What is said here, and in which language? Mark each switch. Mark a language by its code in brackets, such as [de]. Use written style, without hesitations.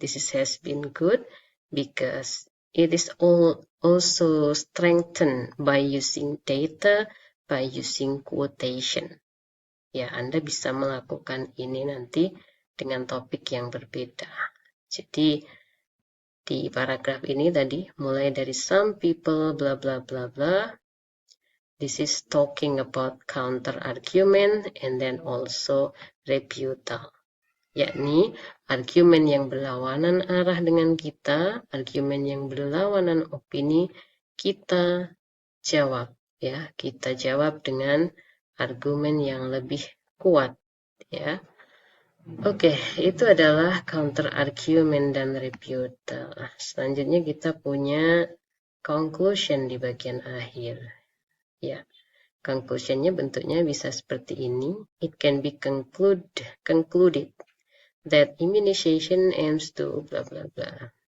[en] This has been good because it is also strengthened by using data, by using quotation. [id] Ya, Anda bisa melakukan ini nanti dengan topik yang berbeda. Jadi, di paragraf ini tadi, mulai dari [en] some people, bla bla bla bla, this is talking about counter argument and then also rebuttal. [id] Yakni, argumen yang berlawanan arah dengan kita, argumen yang berlawanan opini, kita jawab. Ya, kita jawab dengan argumen yang lebih kuat. Ya, oke, itu adalah counter argument dan rebuttal. Selanjutnya kita punya conclusion di bagian akhir. Ya, conclusionnya bentuknya bisa seperti ini. [en] It can be concluded that immunization aims to bla bla bla.